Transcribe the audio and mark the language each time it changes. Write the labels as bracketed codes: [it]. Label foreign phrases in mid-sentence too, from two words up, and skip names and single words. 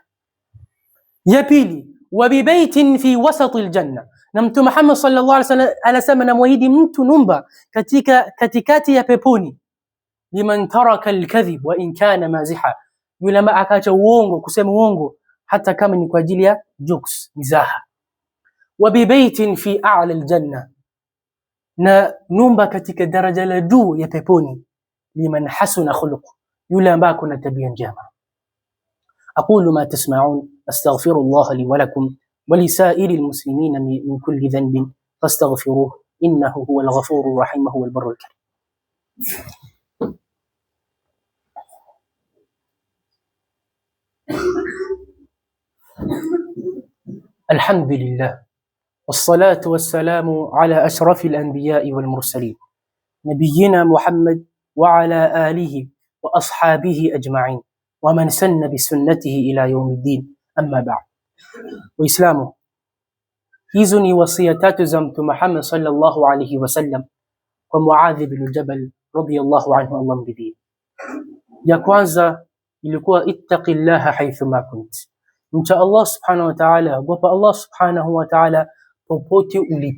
[sw] Ya pili, [ar] وببيت في وسط الجنة, [sw] na Mtume Muhammad [ar] صلى الله عليه وسلم [sw] anasema namwahidi mtu nyumba katika katikati ya peponi, [ar] لمن ترك الكذب وإن كان مازحا, [sw] yule ambaye akaacha uongo, kusema uongo hata kama ni kwa ajili ya jokes, mizaha. [ar] وببيت في أعلى الجنة, [sw] na nyumba katika daraja la juu ya peponi, [ar] لمن حسن خلق, [sw] yule ambaye kuna tabia njema. [ar] أقول ما تسمعون، أستغفر الله لي ولكم ولسائر المسلمين من كل ذنب فاستغفروه إنه هو الغفور الرحيم، هو البر الكريم. الحمد لله والصلاة والسلام على أشرف الأنبياء والمرسلين نبينا محمد وعلى آله وأصحابه أجمعين ومن سن بسنته إلى يوم الدين أما بعد. [sw] وإسلامه hizo ni wasia tatu za Mtume Muhammad [ar] صلى الله عليه وسلم [sw] kwa Muadh bin Jabal [ar] رضي الله عنه, [sw] Allah mridhie. Ya kwanza ilikuwa [ar] اتق الله حيثما كنت, [sw] mcha Allah [ar] سبحانه وتعالى, [sw] ogopa Allah [ar] سبحانه وتعالى [sw] popote ulipo.